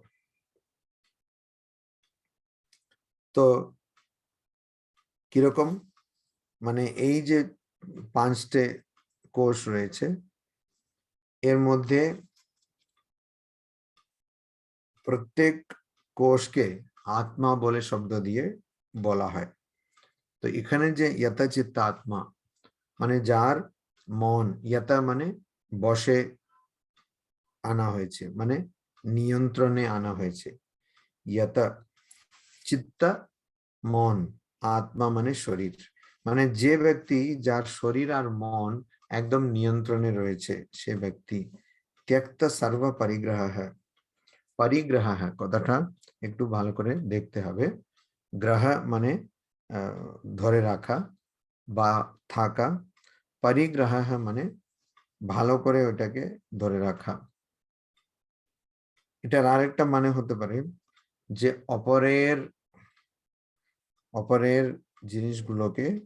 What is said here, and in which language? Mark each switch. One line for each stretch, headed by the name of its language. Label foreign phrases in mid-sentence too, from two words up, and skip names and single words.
Bangla: তো কিরকম, মানে এই যে 5টে কোষ রয়েছে, এর মধ্যে প্রত্যেক কোষকে আত্মা বলে শব্দ দিয়ে বলা হয়। তো এখানে যে यतचित्त আত্মা মানে যার মন, यत মানে বশে আনা হয়েছে, মানে নিয়ন্ত্রণে আনা হয়েছে,
Sanskrit: यत चित्त
Bangla: মন আত্মা মানে শরীর মানে যে ব্যক্তি যার শরীর আর মন একদম নিয়ন্ত্রণে রয়েছে সে ব্যক্তি
Sanskrit: त्यक्त सर्व परिग्रह
Bangla: परिग्रह কথাটা একটু ভালো করে দেখতে হবে গ্রহ মানে ধরে রাখা বা থাকা परिग्रह মানে ভালো করে ওটাকে ধরে রাখা এটার আরেকটা মানে হতে পারে যে অপরের জিনিসগুলোকে